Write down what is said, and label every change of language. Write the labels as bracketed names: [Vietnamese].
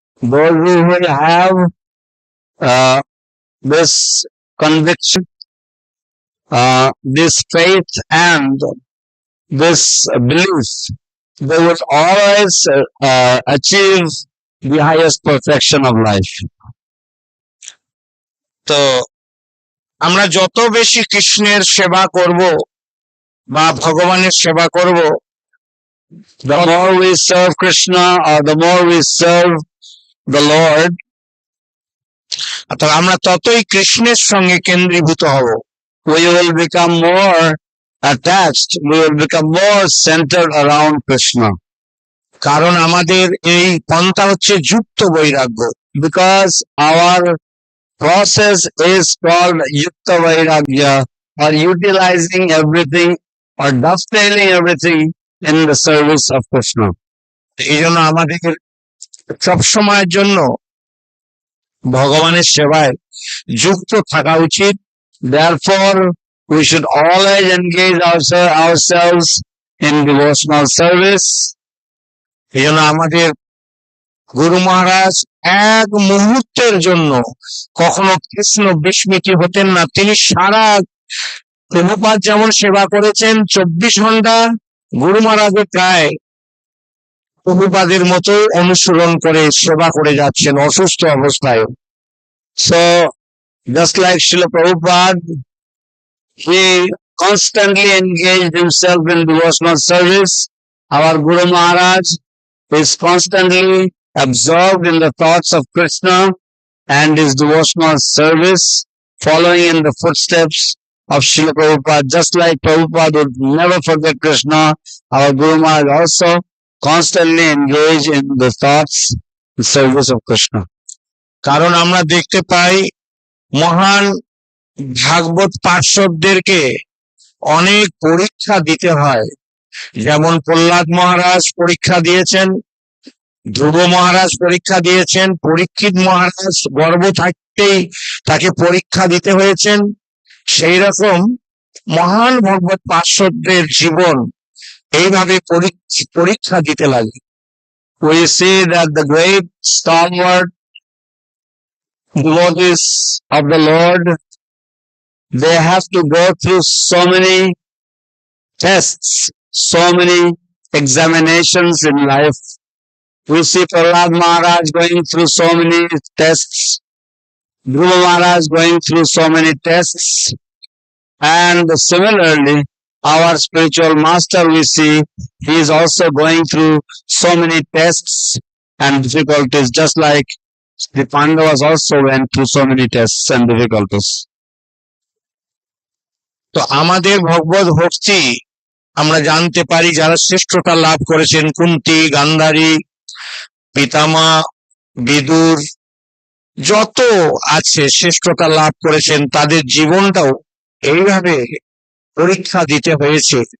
[English] Those who will have this conviction this faith and this belief, they would always achieve the highest perfection of life. [Bangla] তো আমরা যত বেশি কৃষ্ণের সেবা করব বা ভগবানের সেবা করব, [English] The more we serve Krishna or the more we serve the Lord, [Bangla] তো আমরা ততই কৃষ্ণের সঙ্গে কেন্দ্রীভূত হব। [English] we will become more attached, we will become more centered around Krishna. [Bangla] কারণ আমাদের এই পন্থা হচ্ছে যুক্ত বৈরাগ্য। [English] Because our process is called Yukta Vairagya, or utilizing everything or dovetailing everything in the service of Krishna. [Bangla] এই জন্য আমাদের সবসময়ের জন্য ভগবানের সেবায় যুক্ত থাকা উচিত। [English] Therefore, we should always engage ourselves in devotional service. [Bangla] এই জন্য আমাদের গুরু মহারাজ এক মুহূর্তের জন্য কখনো কৃষ্ণ বিস্মৃতি হতেন না। তিনি সারা প্রভুপাদ যেমন সেবা করেছেন 24 ঘন্টা, গুরু মহারাজও প্রায় প্রভুপাদের মতো অনুসরণ করে সেবা করে যাচ্ছেন অসুস্থ অবস্থায়। [English] So, just like Srila Prabhupada, he constantly engaged himself in devotional service. Our Guru Maharaj is constantly absorbed in the thoughts of Krishna and his devotional service, following in the footsteps of Srila Prabhupada. Just like Prabhupada would never forget Krishna, our Guru Maharaj also constantly engaged in the thoughts and service of Krishna. [Bangla] কারণ আমরা দেখতে পাই মহান ভাগবত পার্শ্বদেরকে অনেক পরীক্ষা দিতে হয়। যেমন প্রহ্লাদ মহারাজ পরীক্ষা দিয়েছেন, ধ্রুব মহারাজ পরীক্ষা দিয়েছেন, পরীক্ষিত মহারাজ গর্ভ থাকতেই তাকে পরীক্ষা দিতে হয়েছেন। সেই রকম মহান ভগবত পার্শ্বদের জীবন এইভাবে পরীক্ষা দিতে লাগে। [English] We see that the great stalwart devotees of the Lord, they have to go through so many tests, so many examinations in life. We see Prahlad Maharaj going through so many tests, Dhruva Maharaj going through so many tests, and similarly, our spiritual master, we see, he is also going through so many tests and difficulties, just like the Pandavas also went through so many tests and difficulties. [Bangla] তো আমাদের ভগবত ভক্তি আমরা জানতে পারি যারা শ্রেষ্ঠতা লাভ করেছেন, কুন্তি, গান্ধারী, পিতামা, বিদুর, যত আছে শ্রেষ্ঠতা লাভ করেছেন, তাদের জীবনটাও এইভাবে পরীক্ষা দিতে হয়েছে।